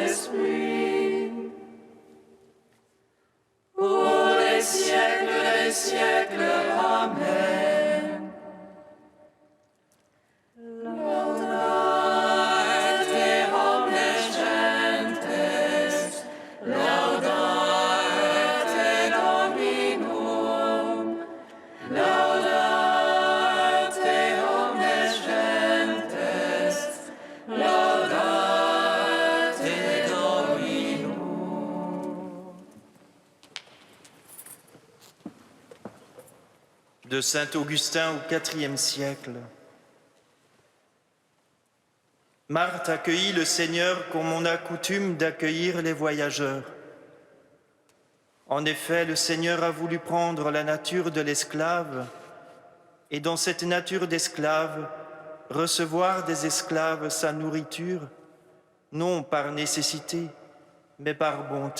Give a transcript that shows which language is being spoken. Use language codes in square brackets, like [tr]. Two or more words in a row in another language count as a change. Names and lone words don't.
[fr] lui. Pour les siècles des siècles, Amen. [la] Laudate omnes gentes, laudate Dominum, laudate omnes gentes, laudate Dominum. [fr] De saint Augustin au IVe siècle. Marthe accueillit le Seigneur comme on a coutume d'accueillir les voyageurs. En effet, le Seigneur a voulu prendre la nature de l'esclave et dans cette nature d'esclave, recevoir des esclaves sa nourriture, non par nécessité, mais par bonté.